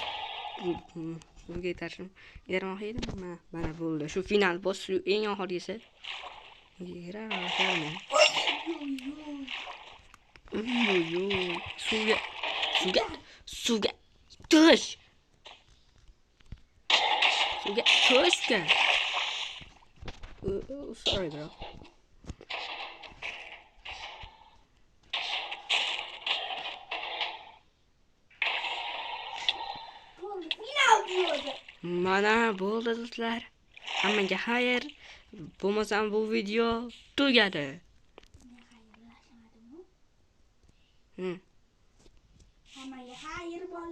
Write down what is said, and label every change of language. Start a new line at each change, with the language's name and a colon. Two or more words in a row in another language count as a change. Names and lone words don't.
Uzbek: Suvga itarishim. Itarmoqchi edim. Mana bo'ldi. Shu
English: final boss
Uzbek: eng oxirgisi. Suvga tush.
English: Sorry bro.
Uzbek: Final diyordu. Mana bo'ldi do'stlar. Hammaga xayr. Bo'lmasam bu video tugadi. Hammaga xayr bolalar.